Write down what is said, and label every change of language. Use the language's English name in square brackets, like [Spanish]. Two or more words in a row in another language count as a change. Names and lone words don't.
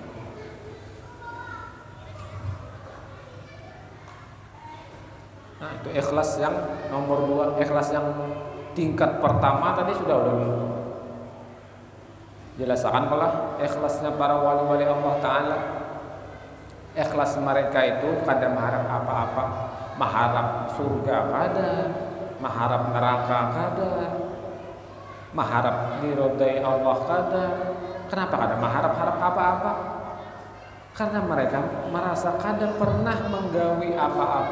[Indonesian] Nah, itu ikhlas yang nomor 2, ikhlas yang tingkat pertama tadi sudah jelaskan pula ikhlasnya para wali-wali Allah Ta'ala. Ikhlas mereka itu kada mengharap apa-apa, mengharap surga kada, mengharap neraka kada, mengharap diridai Allah kada. Kenapa kada mengharap-harap apa-apa? Karena mereka merasa kada pernah menggawi apa-apa.